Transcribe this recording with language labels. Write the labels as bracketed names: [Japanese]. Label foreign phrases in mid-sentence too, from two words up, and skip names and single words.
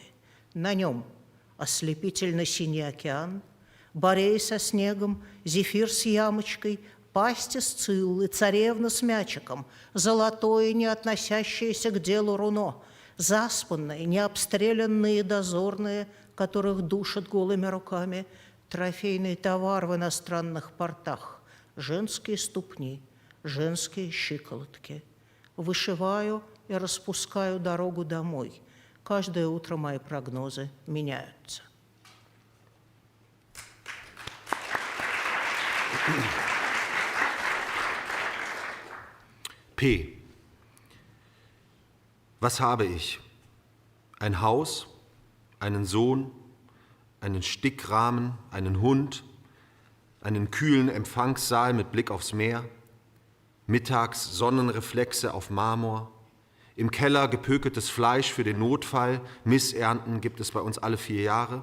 [Russian] На нем ослепительно-синий океан, борей со снегом, зефир с ямочкой, пасть Сциллы, царевна с мячиком, золотое, не относящееся к делу руно, заспанные, необстрелянные дозорные, которых душат голыми руками, трофейный товар в иностранных портах, женские ступни, женские щиколотки. Вышиваю и распускаю дорогу домой. Каждое утро мои прогнозы меняются. P. [German] Was habe ich? Ein Haus, einen Sohn, einen Stickrahmen, einen Hund, einen kühlen Empfangssaal mit Blick aufs Meer, mittags Sonnenreflexe auf Marmor, im Keller gepökeltes Fleisch für den Notfall, Missernten gibt es bei uns alle 4 Jahre.